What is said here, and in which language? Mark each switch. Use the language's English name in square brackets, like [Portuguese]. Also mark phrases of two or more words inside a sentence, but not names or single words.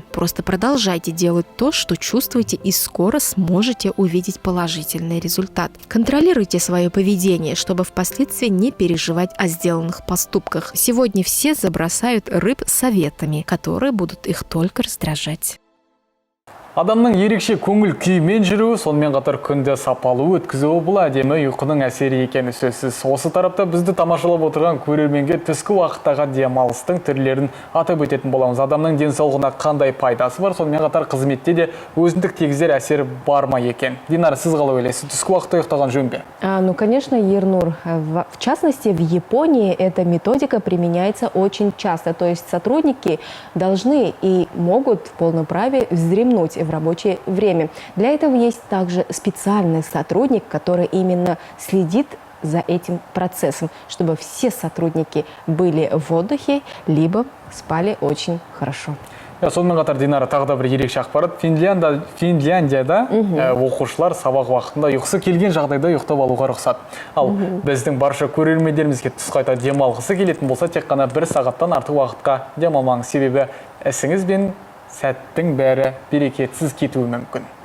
[Russian] Просто продолжайте делать то, что чувствуете, и скоро сможете увидеть положительный результат. Контролируйте свое поведение, чтобы впоследствии не переживать о сделанных поступках. Сегодня все забросают рыб советами, которые будут их только раздражать. [Kazakh] Адамның ерекше көңіл күймен жүруі, сонымен қатар күнді сапалы өткізуі бұл әдемі ұйқының әсері екені сөзсіз. Осы тарапта бізді тамашалап отырған көрерменге түскі уақыттағы демалыстың түрлерін атап өтетін боламыз. Адамның денсаулығына қандай пайдасы бар, сонымен қатар қызметте де өзіндік тигізер әсері бар ма екен? Динара, сіз қалай ойлайсыз? Түскі уақытта ұйықтаған жөн бе? [Russian] Ну, конечно, Ернур. В частности, в Японии эта методика применяется очень часто. То есть сотрудники должны и могут в полном праве вздремнуть в рабочее время. Для этого есть также специальный сотрудник, который именно следит за этим процессом, чтобы все сотрудники были в отдыхе, либо спали очень хорошо. [Kazakh] Сонымен қатар, Динара, тағы да бір ерекше ақпарат. Финляндияда оқушылар сабақ уақытында ұйқысы келген жағдайда ұйықтап алуға рұқсат. Ал біздің барша көрермендерімізге түс қайта демалғысы келетін болса, тек қана 1 сағаттан артық уақытқа демалмаңыз, себебі ісіңіз бен сәттің бәрі берекетсіз кетуі мүмкін.